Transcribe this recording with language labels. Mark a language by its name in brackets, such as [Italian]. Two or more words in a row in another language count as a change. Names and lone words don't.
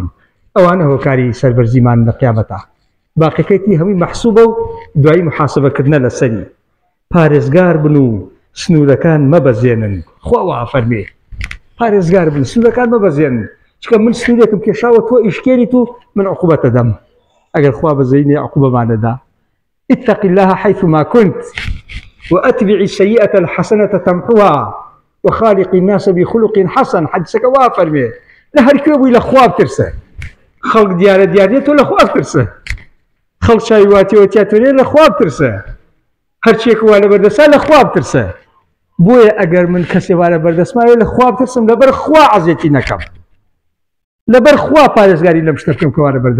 [Central Kurdish] ئەوانە هۆکاری سەربەرزیمان لە قیامەتە. باقیەکەیتی هەمووی مەحسوبە و دوایی محاسبەکردنە لەسەری. پارێزگار بن و سنوورەکان مەبەزێنن. خوا فەرمێ پارێزگار بن سنوورەکان مەبەزێنن چکە من سنوورێکم کێشاوە تۆ ئیشکێریت و من عقوبەتە دەم ئەگەر خوا بەزەینێ عقوبەمانەدا. [Arabic] اتق الله حيثما كنت وأتبع السيئة الحسنة تمحوها وخالق الناس بخلق حسن. [Central Kurdish] حديثك وا فەرمێ لە هەرکوێ بووی لە خوا بترسە خەڵک دیارە دیارێت تۆ لە خوا بترسە خەڵک چاوی واتیەوە تیاتۆنێ لە خوا بترسە هەرچێک وا لە بەردەسا لە خوا بترسە. بۆیە ئەگەر من کەسێ وا لە بەردەسماوێ لە خوا بترسم لەبەر خوا عەزێتی نەکەم لەبەر خوا پارێزگاری لەم شتە بکەم کە وا